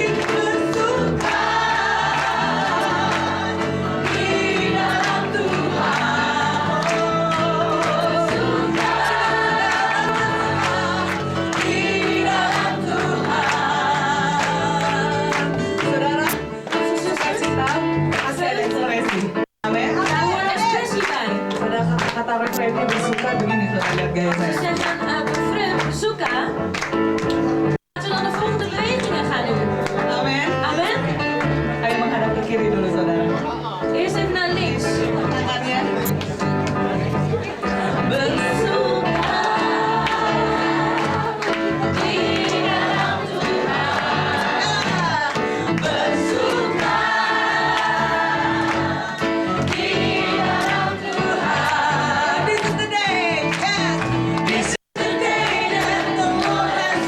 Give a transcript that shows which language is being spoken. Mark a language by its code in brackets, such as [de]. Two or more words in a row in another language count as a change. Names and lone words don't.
[id] Bersuka di dalam Tuhan. Bersuka di dalam Tuhan. Saudara, sukacita pasti ada ekspresi. Amin. [nl] Daar hoort expressie bij. [id] Pada kata-kata refleksi bersuka begini tuh, lihat gaya [nl] Ze [id] saya. [nl] zeggen bezoeken. Laten we dan de volgende bewegingen gaan doen. [id] Amin. [nl] Amen. [id] Ayo menghadap ke kiri dulu saudara. [nl] Eerst even naar links. [id] Tangannya. Bersuka di dalam Tuhan. Bersuka di dalam Tuhan. [en] This is the day, yes. This is the day that the Lord